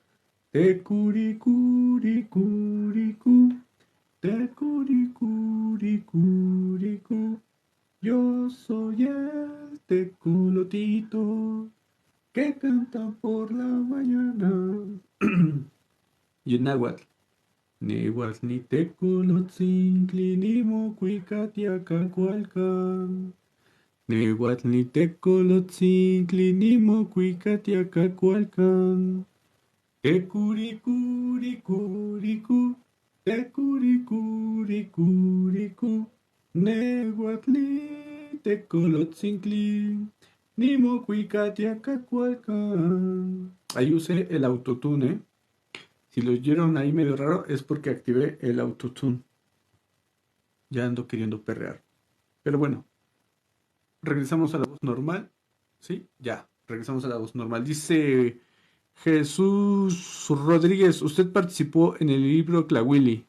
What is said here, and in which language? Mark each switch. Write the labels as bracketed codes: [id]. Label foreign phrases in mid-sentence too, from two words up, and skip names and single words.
[es] Tecuricuricuricu, tecuricuricuricu. Yo soy el tecolotito que canta por la mañana. Y en náhuatl: [nah] nehuatl ni tecolotzintli ni mocuicatiacacualcan. Nehuatl ni tecolotzintli ni mocuicatiacacualcan. Tecuricuricuricu, tecuricuricuricu. Nehuatl ni tecolotzintli ni mocuicatiacacualcan. [es] Ahí usé el autotune, ¿eh? Si lo oyeron ahí medio raro es porque activé el autotune. Ya ando queriendo perrear. Pero bueno, regresamos a la voz normal. ¿Sí? Ya, regresamos a la voz normal. Dice Jesús Rodríguez: usted participó en el libro Clawili.